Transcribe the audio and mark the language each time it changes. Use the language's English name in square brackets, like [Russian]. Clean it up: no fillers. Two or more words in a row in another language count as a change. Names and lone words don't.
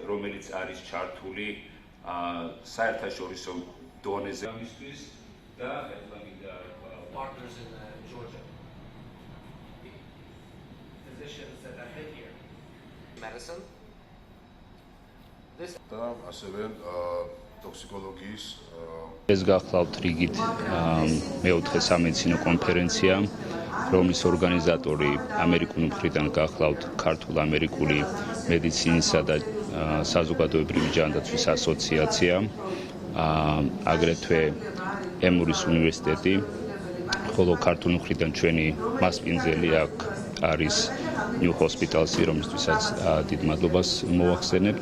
[Georgian] რომელიც არის ჩართული საერთაშორისო დონეზე ამისთვის და [English] partners in Georgia. Physicians that are here. Medicine. [Georgian] და ასევე ტოქსიკოლოგიის ეს გახლავთ რიგით მეოთხე სამედიცინო კონფერენცია, რომლის ორგანიზატორი ამერიკული მხრიდან გახლავთ ქართულ-ამერიკული მედიცინისა და საზოგადოებრივი ჯანდაცვის ასოციაცია, აგრეთვე ემურის უნივერსიტეტი, ხოლო ქართული მხრიდან ჩვენი მასპინძელი აქ არის New Hospital-ი, რომლისთვისაც დიდ მადლობას მოვახსენებთ.